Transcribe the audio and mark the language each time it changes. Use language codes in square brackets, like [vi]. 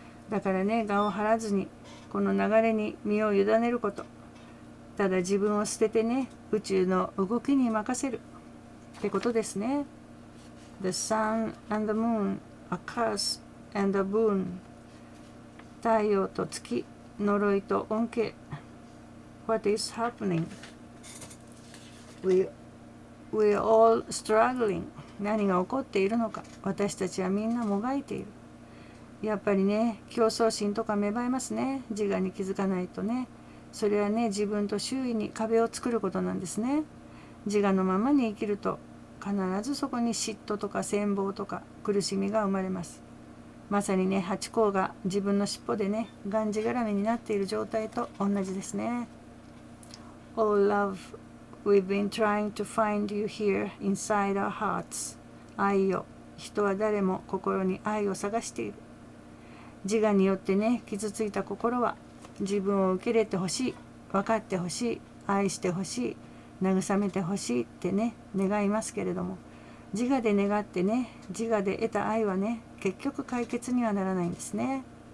[ja] だからね、我を張らずにこの流れに身を委ねること、ただ自分を捨ててね宇宙の動きに任せるってことですね。 [en] The sun and the moon, a curse and a boon. [ja] 太陽と月、呪いと恩恵。 [en] What is happening? We're all struggling. [ja] 何が起こっているのか、私たちはみんなもがいている。やっぱりね競争心とか芽生えますね。自我に気づかないとね。それはね自分と周囲に壁を作ることなんですね。自我のままに生きると必ずそこに嫉妬とか羨望とか苦しみが生まれます。まさにねハチ公が自分の尻尾でねがんじがらめになっている状態と同じですね。 [en] Oh love, we've been trying to find you here inside our hearts. [ja] 愛よ、人は誰も心に愛を探している。自我によってね傷ついた心は自分を受け入れてほしい、分かってほしい、愛してほしい、慰めてほしいってね願いますけれども、自我で願ってね自我で得た愛はね結局解決にはならないんですね。